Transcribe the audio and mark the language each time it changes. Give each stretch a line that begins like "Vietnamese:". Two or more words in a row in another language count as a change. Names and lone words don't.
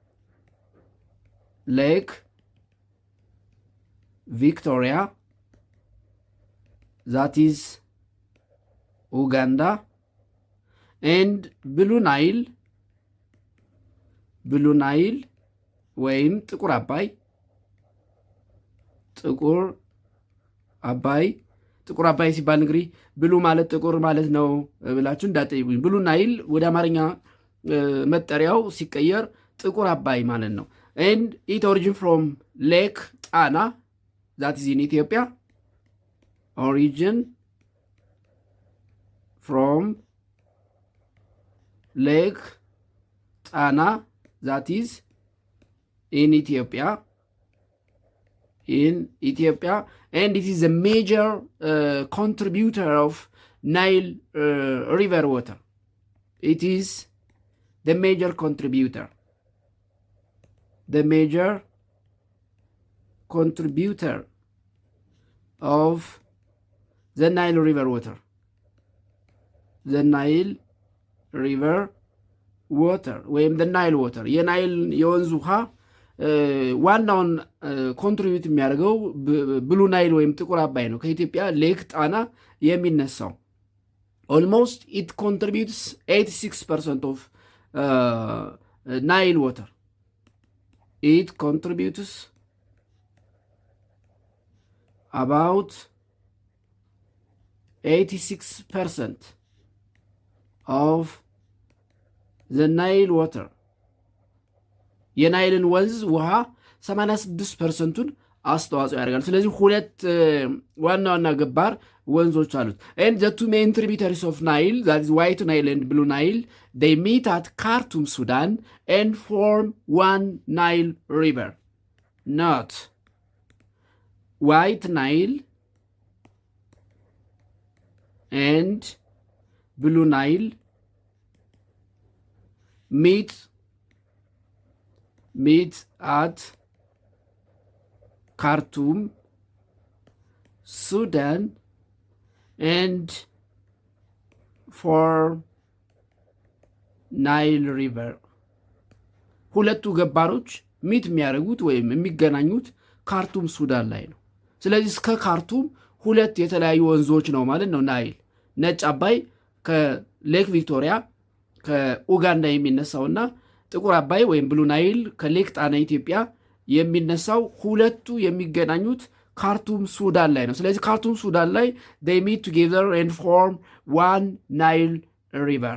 English: Lake Victoria that is Uganda and Blue Nile
Amharic: ወይም ጥቁር አባይ ሲባል እንግዲህ ብሉ ማለት ጥቁር ማለት ነው ብላችሁ እንዳጠይቁኝ። ብሉ ናይል ወደ አማርኛ መጠሪያው ሲቀየር ጥቁር አባይ ማለት ነው።
English: and it origin from ሌክ ጣና that is in Ethiopia. origin from ሌክ ጣና that is in Ethiopia and it is a major contributor of Nile river water. it is the major contributor. The major contributor of the Nile River water. The Nile River water
Amharic: ወይም
English: the Nile water
Amharic: የናይል የወንዝ ውሃ ዋናውን ኮንትሪቢዩት የሚያደርገው ብሉ ናይል ወይም ጥቁር አባይ ነው። ከኢትዮጵያ ሌክ ጣና የሚነሳው
English: almost it contributes 86% of Nile water. It contributes about 86% of the Nile water.
Amharic: የናይልን ወንዝ ውሃ 86%ቱን አስተዋጽኦ ያደርጋል። ስለዚህ ሁለት ዋና ዋና ገባር ወንዞች አሉት።
English: and the two main tributaries of Nile, that is White Nile and Blue Nile, they meet at Khartoum, Sudan and form one Nile river. Not White Nile and Blue Nile meet at Khartoum, Sudan and form Nile River.
Amharic: ሁለቱ ገባሮች ሚት የሚያደርጉት ወይም የሚገናኙት ካርቱም ሱዳን ላይ ነው። ስለዚህ እስከ ካርቱም ሁለት የተለያዩ ወንዞች ነው ማለት ነው። ናይል ነጭ አባይ ከሌክ ቪክቶሪያ ከኡጋንዳ የሚነሳውና ጥቁር አባይ ወይም ብሉ ናይል ከሌክ ጣና ኢትዮጵያ የሚነሳው ሁለቱ የሚገናኙት ካርቱም ሱዳን ላይ ነው። ስለዚህ ካርቱም ሱዳን ላይ
English: they meet together and form one Nile river.